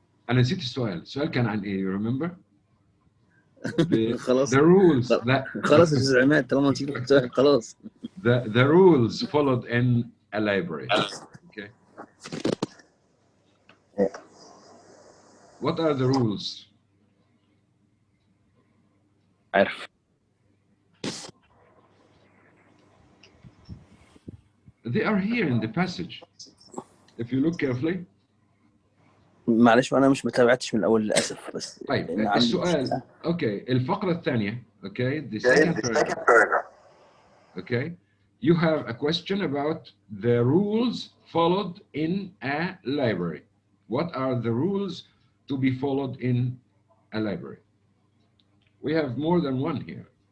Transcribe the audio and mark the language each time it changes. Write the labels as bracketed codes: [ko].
[ar] أنا نسيت السؤال كان عن إيه؟ [en] You remember؟ [ar] خلاص. [en] The rules. [ar] خلاص يا أستاذ عماد طالما نسيت السؤال خلاص. [en] The rules followed in a library. Okay. What are the rules? [ar] عارف. [en] They are here in the passage. If you look carefully. [ar] معلش وانا مش متابعتش من الاول للاسف بس. طيب السؤال اوكي الفقرة الثانية [en] okay the second paragraph. Okay you have a question about the rules followed in a library. What are the rules to be followed in a library? We have more than one here.